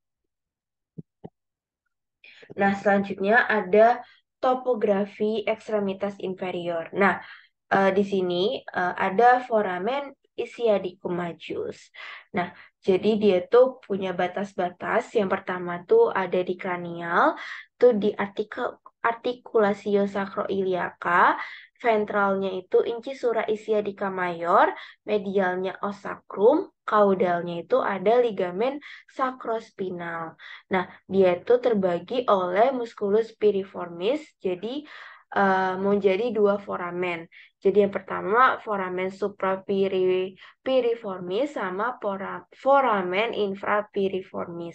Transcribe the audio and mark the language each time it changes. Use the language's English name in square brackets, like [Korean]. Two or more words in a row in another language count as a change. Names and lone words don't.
[Indonesian] Nah, selanjutnya ada topografi ekstremitas inferior. Nah, di sini ada foramen ischiadicum majus. Nah, jadi dia tuh punya batas-batas. Yang pertama tuh ada di kranial, itu di artikulasio sacroiliaca, ventralnya itu incisura ischiadica mayor, medialnya os sacrum, caudalnya itu ada ligamen sacrospinal. Nah, dia itu terbagi oleh musculus piriformis, jadi menjadi dua foramen. Jadi yang pertama foramen suprapiriformis sama foramen infrapiriformis.